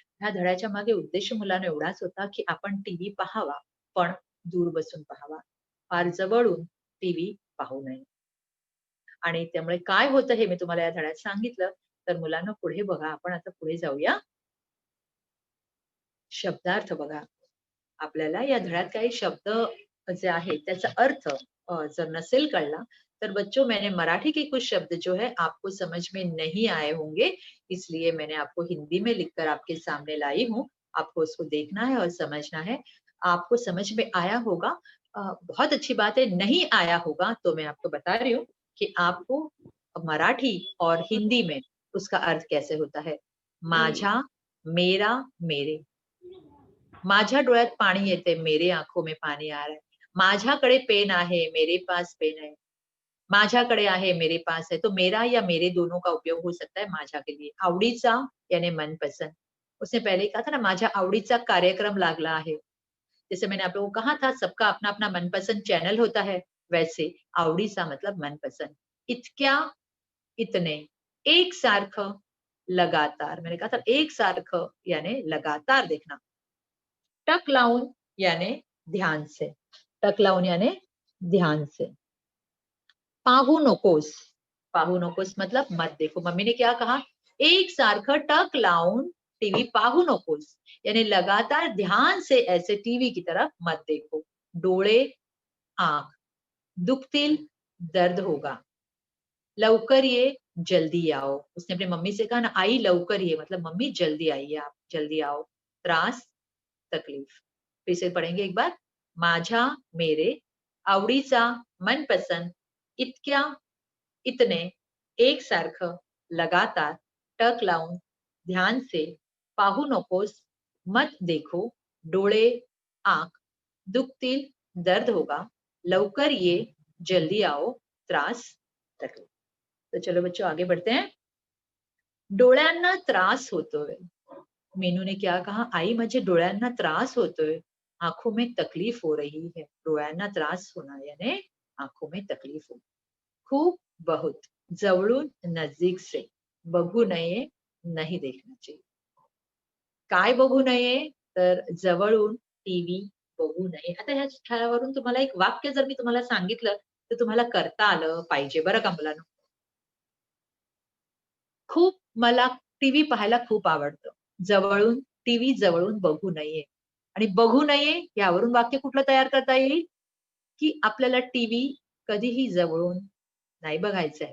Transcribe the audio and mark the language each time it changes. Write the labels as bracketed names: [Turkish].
[Marathi] ह्या धड्याच्या मागे उद्देश मुलांनो एवढाच होता, की आपण टीव्ही पहावा, पण दूर बसून पहावा. फार जवळून टीव्ही पाहू नये. आणि त्यामुळे काय होतं हे मी तुम्हाला या धड्यात सांगितलं. तर मुलांनो पुढे बघा, आपण आता पुढे जाऊया. शब्दार्थ बघा. आपल्याला या धड्यात काही शब्द जे आहेत त्याचा अर्थ जर नसेल कळला, तर [Hindi] बच्चों मैंने मराठी के कुछ शब्द जो है आपको समझ में नहीं आए होंगे, इसलिए मैंने आपको हिंदी में लिखकर आपके सामने लाई हूँ। आपको उसको देखना है और समझना है। आपको समझ में आया होगा बहुत अच्छी बात है, नहीं आया होगा तो मैं आपको बता रही हूँ कि आपको मराठी और हिंदी में उसका अर्थ कैसे होता है। माझा, मेरा, मेरे। [Marathi] माझ्या डोळ्यात पाणी येते, [Hindi] मेरे आंखों में पानी आ रहा है। [Marathi] माझ्याकडे पेन आहे, [Hindi] मेरे पास पेन है। माझ्याकडे आहे, मेरे पास है। तो मेरा या मेरे दोनों का उपयोग हो सकता है माझ्या के लिए। आवडीचा यानी मनपसंद। उसने पहले ही कहा था ना, [Marathi] माझ्या आवडीचा कार्यक्रम लागला आहे। [Hindi] जैसे मैंने आप लोगों को कहा था, सबका अपना-अपना मनपसंद चैनल होता है, वैसे आवडीचा मतलब मनपसंद। इतक्या, इतने, एक सारखं, लगातार। मैंने कहा था एक सारखं यानी लगातार देखना। टक लाऊन यानी ध्यान से। टक लाऊन यानी ध्यान से। पाहू नकोस। पाहू नकोस मतलब मत देखो। मम्मी ने क्या कहा? [Marathi] एक सारखं टक लाऊन टीवी पाहू नकोस, [Hindi] यानी लगातार ध्यान से ऐसे टीवी की तरफ मत देखो। डोळे, आंख दुखतील, दर्द होगा। लवकर ये, जल्दी आओ। उसने अपनी मम्मी से कहा ना, [Marathi] आई लवकर ये, [Hindi] मतलब मम्मी जल्दी आइए आप, जल्दी आओ। त्रास, तकलीफ। फिर से पढ़ेंगे एक बार। माझा, मेरे, आवडीचा, मनपसंद, इतक्या, इतने, एक सारखं, लगातार, टक लावून, ध्यान से, पाहू नकोस, मत देखो, डोळे, आंख, दुखतील, दर्द होगा, लवकर ये, जल्दी आओ, त्रास, तकलीफ। तो चलो बच्चों आगे बढ़ते हैं। [Marathi] डोळ्यांना त्रास होतोय। [Hindi] मीनू ने क्या कहा? [Marathi] आई माझे डोळ्यांना त्रास होतोय, [Hindi] आंखों में तकलीफ हो रही है। डोळ्यांना त्रास होना यानी आंखों में तकलीफ हो। खूप, बहुत, जवळून, नजदीक से, बघू नये, नहीं देखना चाहिए। [Marathi] काय बघू नये? तर जवळून टीव्ही बघू नये। आता ह्या ह्यावरून तुम्हाला एक वाक्य जर मी तुम्हाला सांगितलं, तर तुम्हाला करता आलं पाहिजे बरं का मुलांनो. खूप मला टीव्ही पाहायला खूप आवडतं. जवळून टीव्ही जवळून बघू नये आणि बघू नये यावरून वाक्य कुठलं तयार करता येईल, की आपल्याला टीव्ही कधीही जवळून नाही बघायचा आहे.